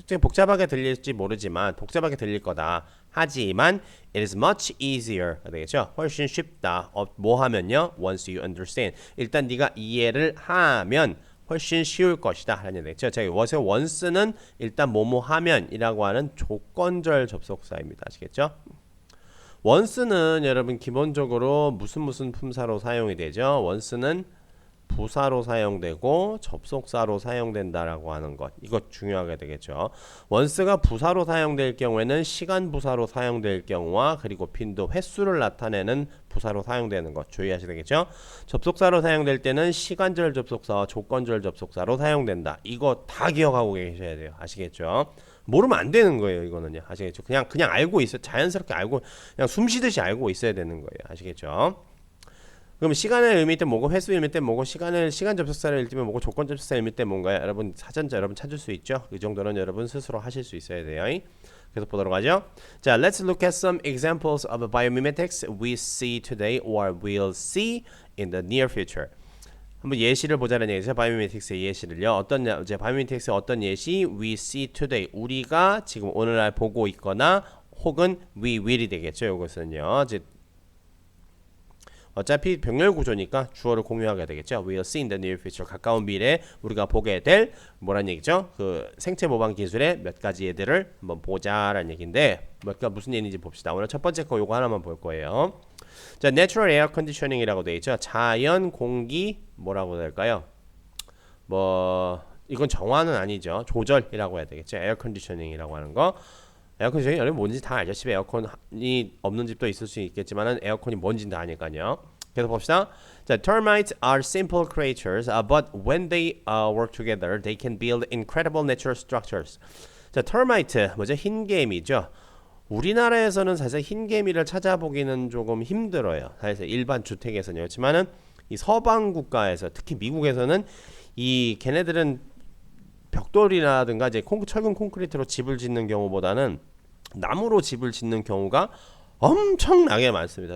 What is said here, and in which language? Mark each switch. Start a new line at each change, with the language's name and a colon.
Korean: 복잡하게 들릴지 모르지만 복잡하게 들릴 거다. 하지만
English: it is much easier.
Korean: 되겠죠? 훨씬 쉽다. 뭐 하면요?
English: Once you understand.
Korean: 일단 네가 이해를 하면 훨씬 쉬울 것이다 라는 얘기죠. 자, what의 once는 일단 뭐뭐 하면이라고 하는 조건절 접속사입니다. 아시겠죠? once는 여러분 기본적으로 무슨 품사로 사용이 되죠. once는 부사로 사용되고 접속사로 사용된다라고 하는 것, 이거 중요하게 되겠죠. once가 부사로 사용될 경우에는 시간 부사로 사용될 경우와 그리고 빈도, 횟수를 나타내는 부사로 사용되는 것 주의하셔야 되겠죠. 접속사로 사용될 때는 시간절 접속사와 조건절 접속사로 사용된다. 이거 다 기억하고 계셔야 돼요. 아시겠죠? 모르면 안 되는 거예요. 이거는요. 아시겠죠? 그냥 알고 있어, 자연스럽게 알고, 그냥 숨쉬듯이 알고 있어야 되는 거예요. 아시겠죠? 그럼 시간의 의미 때 뭐고, 횟수 의미 때 뭐고, 시간 접속사를 읽으면 뭐고, 조건 접속사 의미 때 뭔가요? 여러분 사전자 여러분 찾을 수 있죠? 이 정도는 여러분 스스로 하실 수 있어야 돼요. 계속 보도록 하죠.
English: 자, let's look at some examples of biomimetics we see today or will see in the near future.
Korean: 한번 예시를 보자는 얘기죠. 바이오미메틱스의 예시를요. 이제 바이오미메틱스의 어떤 예시?
English: We see today.
Korean: 우리가 지금 오늘날 보고 있거나 혹은
English: we will
Korean: 이 되겠죠. 이것은요. 이제 어차피 병렬 구조니까 주어를 공유하게 되겠죠.
English: We'll see in the near future.
Korean: 가까운 미래에 우리가 보게 될 뭐란 얘기죠? 그 생체 모방 기술의 몇 가지 예들을 한번 보자라는 얘기인데 무슨 얘기인지 봅시다. 오늘 첫 번째 거 요거 하나만 볼 거예요. 자, Natural Air Conditioning이라고 되어 있죠. 자연 공기 뭐라고 될까요? 뭐 이건 정화는 아니죠. 조절이라고 해야 되겠죠. Air Conditioning이라고 하는 거. 에어컨이 여러분 뭔지 다 알죠. 집에 에어컨이 없는 집도 있을 수 있겠지만은 에어컨이 뭔지는 다 아니까요. 계속 봅시다.
English: 자, termites are simple creatures, but when they work together, they can build incredible natural structures.
Korean: 자, termite 뭐죠? 흰개미죠. 우리나라에서는 사실 흰개미를 찾아보기는 조금 힘들어요. 사실 일반 주택에서는 그렇지만은 이 서방 국가에서 특히 미국에서는 이 걔네들은 벽돌이라든가 이제 철근 콘크리트로 집을 짓는 경우보다는 나무로 집을 짓는 경우가 엄청나게 많습니다.